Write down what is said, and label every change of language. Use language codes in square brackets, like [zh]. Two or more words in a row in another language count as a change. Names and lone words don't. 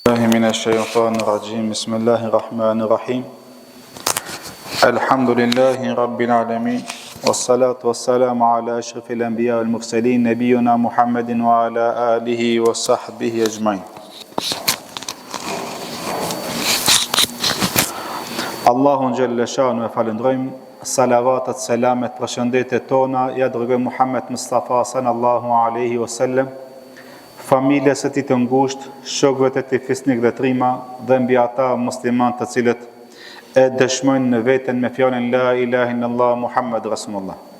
[ar] من الشيطان الرجيم بسم الله الرحمن الرحيم الحمد لله رب العالمين والصلاة والسلام على أشرف الأنبياء والمرسلين نبينا محمد وعلى آله وصحبه أجمعين. [sq] Allahun [ar] جل شأنه [sq] e falendrojmë, salavatet, selamet, përshëndetjet tona ja dërgojmë Muhammed Mustafa [ar] صلى الله عليه وسلم, [sq] familjes së tij të ngushtë, shokëve të tij fisnik dhe trima dhe mbi ata muslimanë të cilët e dëshmojnë në veten me fjalën [ar] لا إله إلا الله محمد رسول الله.